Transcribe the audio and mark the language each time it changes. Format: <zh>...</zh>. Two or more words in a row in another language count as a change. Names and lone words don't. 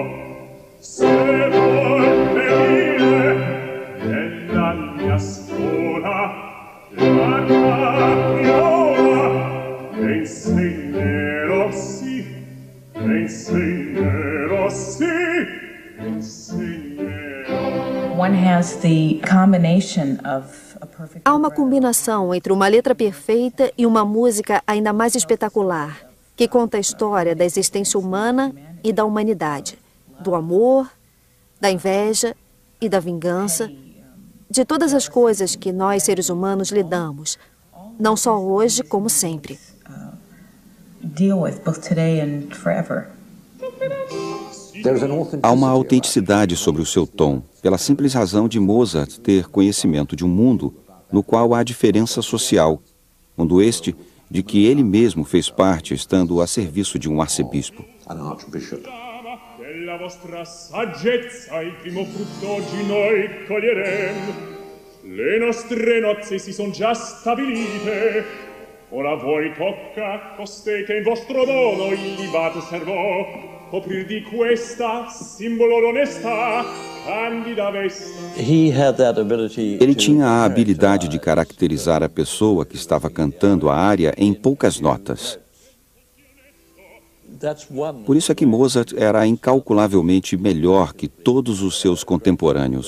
<it>Se vuol venire nella mia scuola la capiola le insegnerò, sì, le insegnerò, sì, le insegnerò.</it> <en>One has the combination of a perfect...</en> <pt>Há uma combinação entre uma letra perfeita e uma música ainda mais espetacular, que conta a história da existência humana e da humanidade, do amor, da inveja e da vingança, de todas as coisas que nós, seres humanos, lidamos, não só hoje, como sempre.</pt> <en>Deal with both today and forever.</en> <pt>Há uma autenticidade sobre o seu tom, pela simples razão de Mozart ter conhecimento de um mundo no qual há diferença social, mundo este de que ele mesmo fez parte, estando a serviço de um arcebispo.</pt> <it>Della vostra saggezza il primo frutto oggi noi coglieremo. Le nostre nozze si son già stabilite. Ora a voi tocca, costei che in vostro dono il libato servò, coprir di questa simbolo d'onestà, candida vesta.</it> <pt>Ele tinha a habilidade de caracterizar a pessoa que estava cantando a área em poucas notas. Por isso é que Mozart era incalculavelmente melhor que todos os seus contemporâneos.</pt>